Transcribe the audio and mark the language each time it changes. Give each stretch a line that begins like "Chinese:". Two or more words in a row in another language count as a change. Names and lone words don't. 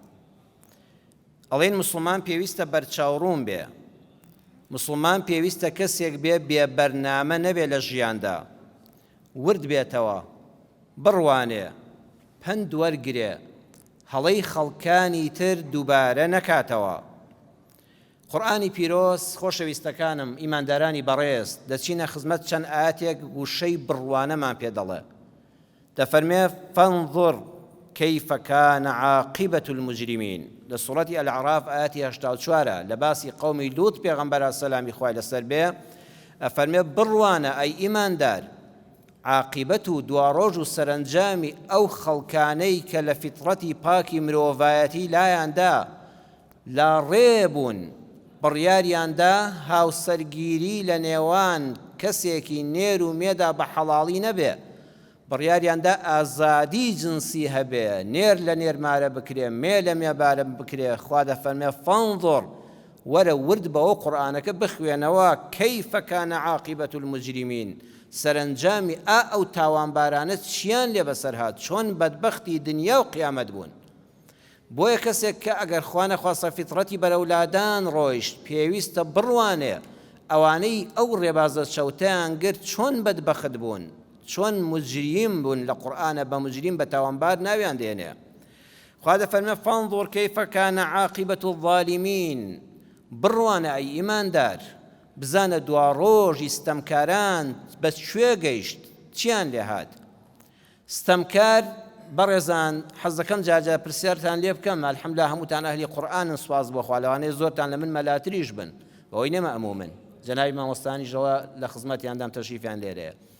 Central Kurdish: ئەڵێن مسلمان پێویستە بەرچاوڕوون بێ، مسلمان پێویستە کەسێک بێ بێبەرنامە نەبێ لە ژیاندا، ورد بێتەوە، بڕوانێ، پند وەرگرێ، هەڵەی خەڵکانی تر دووبارە نەکاتەوە. قورئانی پیرۆز خۆشەویستەکانم، ئیماندارانی بەڕێز، دەچینە خزمەت چەند ئاەتێک وشەی بڕوانەمان پێ دەڵێ. دەفەرمێ
Arabic: فانظر كيف كان عاقبة المجرمين
Central Kurdish: لە سوڕەتی ئەلعراف ئاەتی 84 لە باسی قەومی لووت پێغەمبەر سەلامی خوای لەسەر بێ ئەفەرمێ بڕوانە ئەی ئیماندار عاقبەت و دواڕۆژ و سەرنجامی ئەو خەڵکانەی کە لە فیتڕەتی پاکی مرۆڤایەتی لایاندا لا ڕێبوون، بڕیاریاندا هاوسەرگیری لە نێوان کەسێکی نێر و مێدا بە حەڵاڵی نەبێ، بڕیاریاندا ئازادی جنسی هەبێ، نێر لە نێرمارە بکرێ، مێ لە مێبارە بکرێ. خوا دەفەرمێ فانظر، وەرە ورد بەوە قورئانەکە بخوێنەوە
Arabic: كيف كان عاقبة المجرمين،
Central Kurdish: سەرنجامی ئەو تاوانبارانە چیان لێ بەسەر هات، چۆن بەدبەختی دنیا و قیامەت بوون. بۆیە کەسێک کە ئەگەر خوا نەخواستە فیتڕەتی بەرەولادان ڕۆیشت پێویستە بڕوانێ ئەوانەی ئەو ڕێبازە چەوتیان گرت چۆن بەدبەخت بوون، چۆن مجریم بوون. لە قورئانە بە مجریم بە تاوانبار ناویان دێنێ. خوا دەفەرمێ
Arabic: فانظر كيف كان عاقبة الظالمين،
Central Kurdish: بڕوانە ئەی ئیماندار، بزانە دواڕۆژی ستەمکاران بە کوێ گەیشت، چیان لێ هات. ستەمکار بەڕێزان، حەز دەکەم جاجا پرسیارتان لێ بکەم، ئەلحەمدوللا هەمووتان ئەهلی قورئانن، سواز بۆ خوا، لەوانەیە زۆرتان لە من مەلاتریش بن، بەوەی نەمە ئەموو من جەنابی مامۆستانیشەوە لە خزمەتیاندام تەشریفیان لێرەیە.